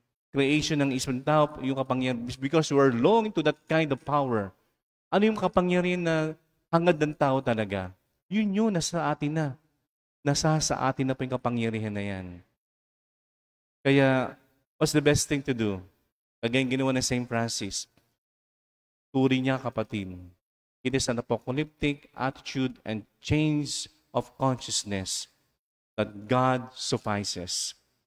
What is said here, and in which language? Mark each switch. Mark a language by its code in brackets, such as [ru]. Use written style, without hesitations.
[en] Creation [tl] ng isang tao, yung kapangyarihan, [en] because we are longing to that kind of power. [tl] Ano yung kapangyarihan na hangad ng tao talaga? Yun nasa atin na. Nasa sa atin na po yung kapangyarihan na yan. Kaya, [en] what's the best thing to do? [tl] Kagaya ginawa ng St. [en] Francis, [tl] turi niya kapatid. [en] It is an apocalyptic attitude and change of consciousness that God suffices.